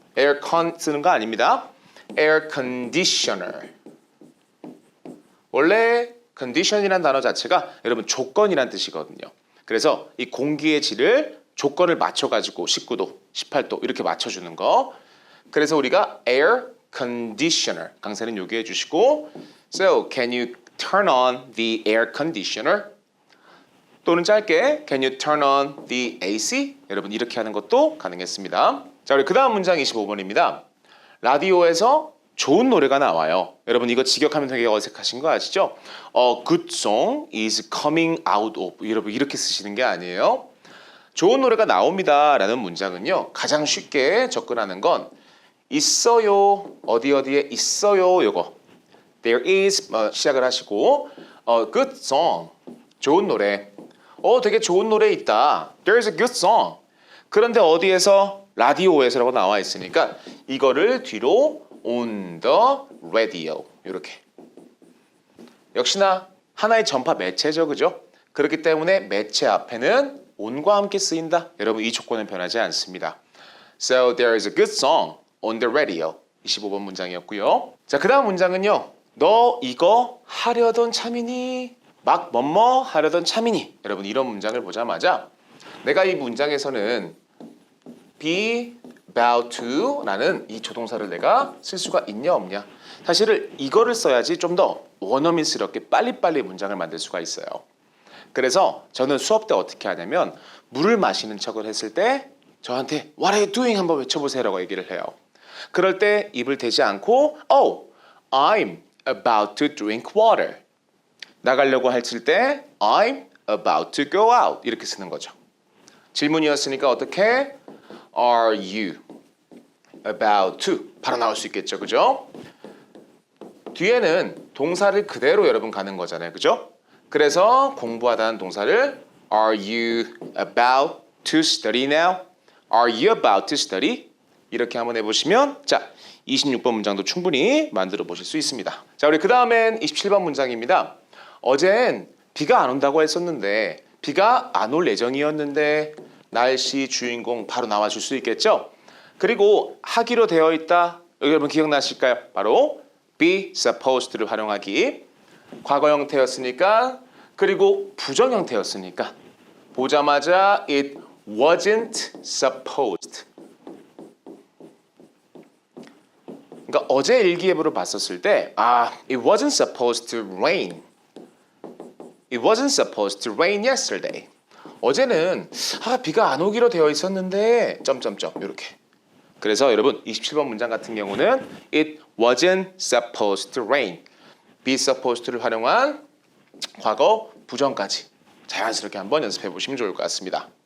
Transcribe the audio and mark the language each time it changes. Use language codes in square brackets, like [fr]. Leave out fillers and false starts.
[ko] aircon 쓰는 거 아닙니다. [en] air conditioner. [ko] 원래 condition이라는 단어 자체가 여러분 조건이란 뜻이거든요. 그래서 이 공기의 질을 조건을 맞춰가지고 19도, 18도 이렇게 맞춰주는 거. 그래서 우리가 [en] air conditioner [ko] 강세는 요기해 주시고 [en] So can you turn on the air conditioner? [ko] 또는 짧게 [en] Can you turn on the AC? [ko] 여러분 이렇게 하는 것도 가능했습니다. 자, 우리 그 다음 문장 25번입니다. 라디오에서 좋은 노래가 나와요. 여러분 이거 직역하면 되게 어색하신 거 아시죠? [en] A good song is coming out of. [ko] 여러분 이렇게 쓰시는 게 아니에요. 좋은 노래가 나옵니다 라는 문장은요. 가장 쉽게 접근하는 건 있어요. 어디에 있어요. 요거. [en] There is [ko] 시작을 하시고 [en] good song. [ko] 좋은 노래. 되게 좋은 노래 있다. [en] There's a good song. [ko] 그런데 어디에서? 라디오에서라고 나와 있으니까 이거를 뒤로 [en] on the radio [ko] 이렇게. 역시나 하나의 전파 매체죠, 그죠? 그렇기 때문에 매체 앞에는 on과 함께 쓰인다. 여러분 이 조건은 변하지 않습니다. [en] So there is a good song on the radio. [ko] 25번 문장이었고요. 자, 그 다음 문장은요. 너 이거 하려던 참이니? 막 뭐뭐 하려던 참이니? 여러분 이런 문장을 보자마자 내가 이 문장에서는 be about to 라는 이 조동사를 내가 쓸 수가 있냐 없냐. 사실은 이거를 써야지 좀 더 원어민스럽게 빨리빨리 문장을 만들 수가 있어요. 그래서 저는 수업 때 어떻게 하냐면 물을 마시는 척을 했을 때 저한테 [en] What are you doing? [ko] 한번 외쳐보세요 라고 얘기를 해요. 그럴 때 입을 대지 않고 [en] Oh, I'm about to drink water. [ko] 나가려고 했을 때 [en] I'm about to go out. [ko] 이렇게 쓰는 거죠. 질문이었으니까 어떻게? [en] Are you about to? [ko] 바로 나올 수 있겠죠. 그죠? 뒤에는 동사를 그대로 여러분 가는 거잖아요. 그죠? 그래서 공부하다는 동사를 [en] Are you about to study now? Are you about to study? [ko] 이렇게 한번 해보시면 자 26번 문장도 충분히 만들어 보실 수 있습니다. 자, 우리 그 다음엔 27번 문장입니다. 어젠 비가 안 온다고 했었는데 비가 안 올 예정이었는데 날씨 주인공 바로 나와줄 수 있겠죠? 그리고 하기로 되어 있다. 여러분 기억나실까요? 바로 be supposed를 활용하기. 과거 형태였으니까 그리고 부정 형태였으니까 보자마자 [en] it wasn't supposed. [ko] 그러니까 어제 일기예보를 봤었을 때 [en] it wasn't supposed to rain. It wasn't supposed to rain yesterday. [ko] 어제는 비가 안 오기로 되어 있었는데 점점점 이렇게. 그래서 여러분 27번 문장 같은 경우는 [en] it wasn't supposed to rain. [ko] be supposed를 활용한 과거 부정까지 자연스럽게 한번 연습해 보시면 좋을 것 같습니다.